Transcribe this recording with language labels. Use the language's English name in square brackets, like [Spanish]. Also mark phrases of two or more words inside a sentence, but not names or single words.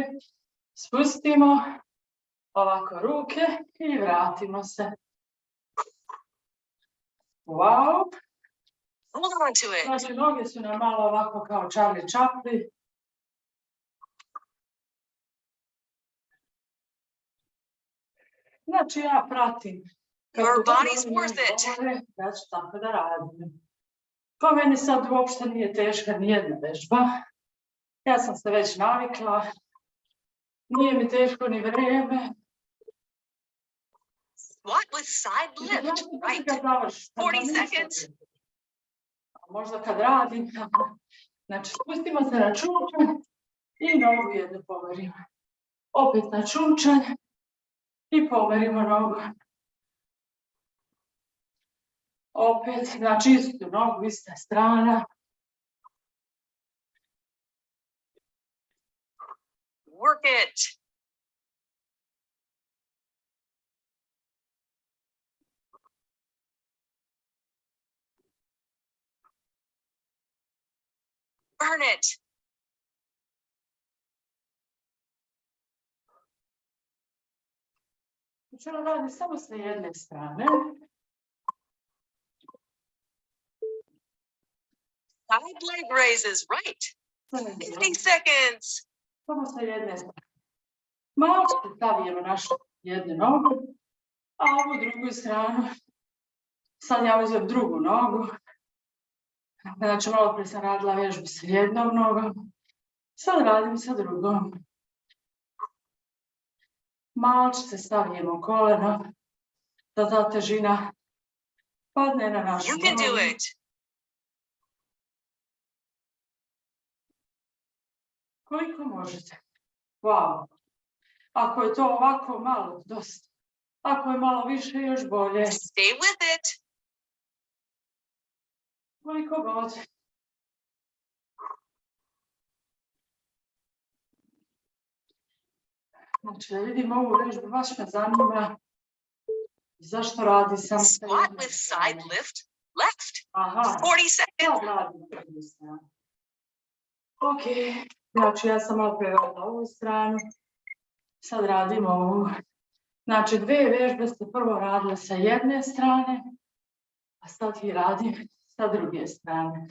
[Serbian] Spustimo. Ovako ruke i vratimo se. Wow. Znači, noge su nam malo ovako kao Charlie Chaplin. Znači, ja pratim. [English] Your body's worth it. [Serbian] Ja ću tako da radim. Pa meni sad uopšte nije teška nijedna vežba. Ja sam se već navikla. Nije mi teško ni vreme. [English] Squat with side lift, right. 40 seconds. [Serbian] Možda kad radim. Znači, spustimo se na čunčanj i nogu jednu pomerimo. Opet na čunčanj i pomerimo nogu. Opet, znači istu nogu, ista strana. [English] Work it. Burn it. [Serbian] Učelo radi samo s jedne strane. [English] Side leg raises, right. 50 seconds. [Serbian] Samo sa jedne strane. Malo stavimo našu jednu nogu, a ovu drugu stranu. Sad ja uzem drugu nogu. Znači, malo prije sam radila vežbu sa jednom nogom. Sad radim sa drugom. Malčice stavimo koleno, da ta težina padne na našu [English] You can do [Serbian] nogu. [English] it. [Serbian] Koliko možete. Wow. Ako je to ovako malo, dosta. Ako je malo više, još bolje. [English] Stay with it. [Serbian] Koliko god. Znači, da vidim ovu vežbu, baš me zanima zašto radi samo sa [English] Squat [Serbian] jednom [English] with [Serbian] stranom. [English] side lift, left. Aha, 40 seconds. [Serbian] sad radim sa drugu stranu. Ok, znači ja sam malo preradila ovu stranu, sad radimo ovu. Znači, 2 vežbe ste prvo radile sa jedne strane, a sad ih radim sa druge strane.